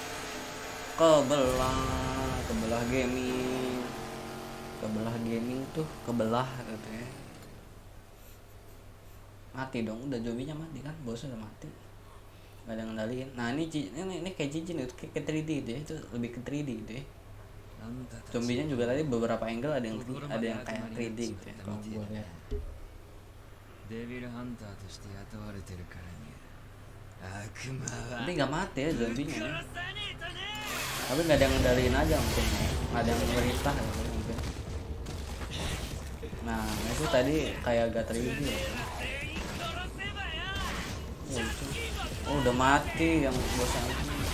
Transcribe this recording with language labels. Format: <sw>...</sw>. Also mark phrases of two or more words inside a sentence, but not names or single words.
<id>Kebelah gaming tuh kebelah gitu ya. Mati dong, udah zombinya mati kan, bosnya udah mati, nggak ada ngendaliin. Nah ini kayak cincin itu kayak 3D gitu ya, itu lebih ke 3D gitu ya. Zombinya juga tadi beberapa angle ada yang kayak 3D gitu ya kalau gue lihat.</id> <ja>デビルハンターとして雇われてるからに悪魔は</ja> <id>Tapi nggak mati ya zombinya ya. Tapi nggak ada yang ngendaliin aja mungkin ya. Nggak ada yang merintah gitu mungkin. Nah itu tadi kayak agak 3D ya. Oh udah mati yang bosnya itu.</id>